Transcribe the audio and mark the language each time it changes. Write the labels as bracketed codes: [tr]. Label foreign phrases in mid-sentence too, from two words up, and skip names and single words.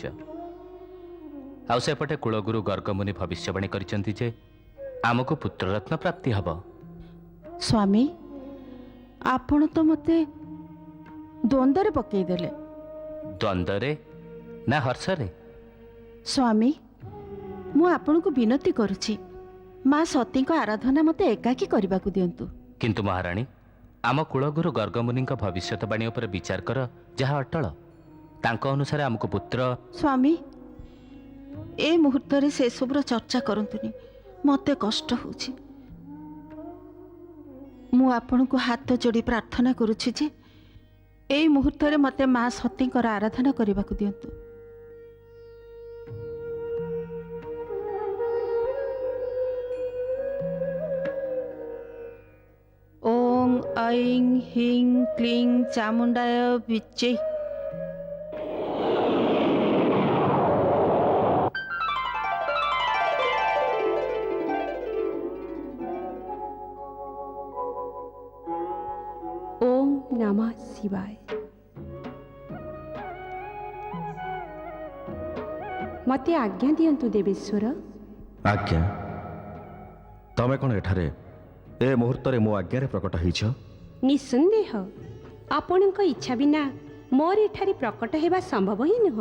[or] ଆଉ ସେପଟେ କୁଳଗୁରୁ ଗର୍ଗମୁନି ଭବିଷ୍ୟବାଣୀ କରିଛନ୍ତି ଯେ ଆମକୁ ପୁତ୍ରରତ୍ନ ପ୍ରାପ୍ତି ହବ। ସ୍ୱାମୀ ଆପଣ ତ ମତେ ଦ୍ୱନ୍ଦ୍ୱରେ ପକାଇ ଦେଲେ। ଦ୍ୱନ୍ଦ୍ୱରେ ନା ହର୍ଷରେ? ସ୍ୱାମୀ ମୁ ଆପଣଙ୍କୁ ବିନତି କରୁଛି, ମା ସତୀଙ୍କ ଆରାଧନା ମତେ ଏକାକୀ କରିବାକୁ ଦିଅନ୍ତୁ। କିନ୍ତୁ ମହାରାଣୀ ଆମ କୁଳଗୁରୁ ଗର୍ଗମୁନିଙ୍କ ଭବିଷ୍ୟତବାଣୀ ଉପରେ ବିଚାର କର, ଯାହା ଅଟଳ। ତାଙ୍କ ଅନୁସାରେ ଆମକୁ ପୁତ୍ର ସ୍ୱାମୀ, ଏ ମୁହୂର୍ତ୍ତରେ ସେସବୁର ଚର୍ଚ୍ଚା କରନ୍ତୁନି, ମୋତେ କଷ୍ଟ ହେଉଛି। ମୁଁ ଆପଣଙ୍କୁ ହାତ ଯୋଡ଼ି ପ୍ରାର୍ଥନା କରୁଛି ଯେ ଏଇ ମୁହୂର୍ତ୍ତରେ ମୋତେ ମା ସତୀଙ୍କର ଆରାଧନା କରିବାକୁ ଦିଅନ୍ତୁ। [sa] ଓଂ ଐଂ ହିଂ କ୍ଲିଂ ଚାମୁଣ୍ଡାୟ ବିଚେ। ओम नमः शिवाय। [or] ମତେ ଆଜ୍ଞା ଦିଅନ୍ତୁ ଦେବେଶ୍ୱର। ଆଜ୍ଞା? ତମେ କିଏ ଏଠାରେ ଏ ମୁହୂର୍ତ୍ତ ମୋ ଆଜ୍ଞା ପ୍ରକଟ ହୋଇଛ? ନିଃସନ୍ଦେହ ଆପଣଙ୍କ ଇଚ୍ଛା ବିନା ମୋର ଏଠାରେ ପ୍ରକଟ ହେବା ସମ୍ଭବ ହିଁ ନୁହେଁ।